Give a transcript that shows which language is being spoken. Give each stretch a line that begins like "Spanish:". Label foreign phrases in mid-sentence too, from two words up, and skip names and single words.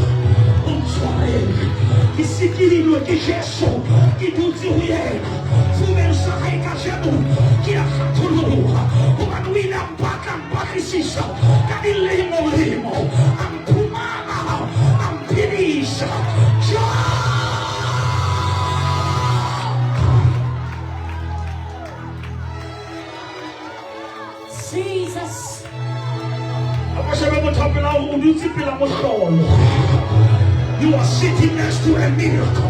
Southern Sotho: O ntshwarele. Ke sikililwe ke Jesu. Ke dutse ho yena. Fumeng sa hae ka jeno. Ke a kgatholoha. Hobane o ile a mpatlisisa ka dilemo-lemo. A mphumana. A mphedisa. Jesus.
English: You are sitting next to a miracle.